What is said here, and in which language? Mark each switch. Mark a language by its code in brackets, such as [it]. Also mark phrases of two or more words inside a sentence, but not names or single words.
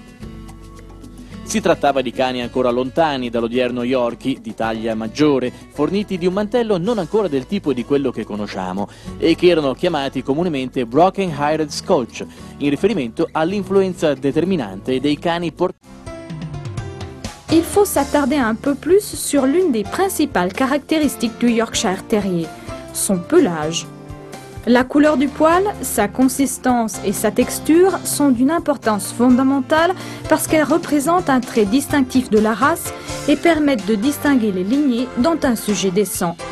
[it] Si trattava di cani ancora lontani dall'odierno Yorkie, di taglia maggiore, forniti di un mantello non ancora del tipo di quello che conosciamo e che erano chiamati comunemente Broken Haired Scotch, in riferimento all'influenza determinante dei cani portanti. [fr] Il faut s'attarder un peu plus sur l'une des principales caractéristiques du Yorkshire Terrier, son pelage. La couleur du poil, sa consistance et sa texture sont d'une importance fondamentale parce qu'elles représentent un trait distinctif de la race et permettent de distinguer les lignées dont un sujet descend.